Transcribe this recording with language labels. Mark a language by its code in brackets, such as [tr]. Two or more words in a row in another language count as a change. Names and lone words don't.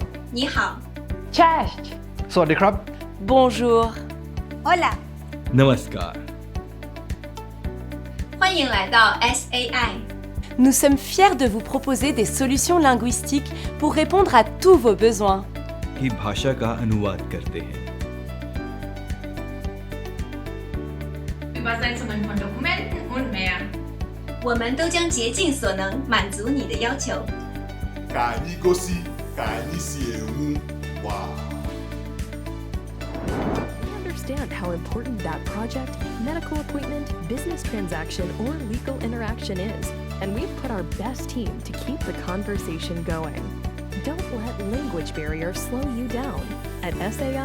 [zh] 你好 [pl] Cześć. [th] สวัสดีครับ [fr] Bonjour. [es] Hola [hi] Namaskar. [zh] 欢迎来到 SAI [fr] Nous sommes fiers de vous proposer des solutions linguistiques pour répondre à tous vos besoins. [hi] की भाषा का अनुवाद करते हैं [de] Übersetzungen von Dokumenten und mehr. [zh] 我们都将竭尽所能满足你的要求。 [ig] Ka anyị gosi ka anyị si enwu wow. [en] We understand how important that project, medical appointment, business transaction, or legal interaction is, and we've put our best team to keep the conversation going. Don't let language barriers slow you down.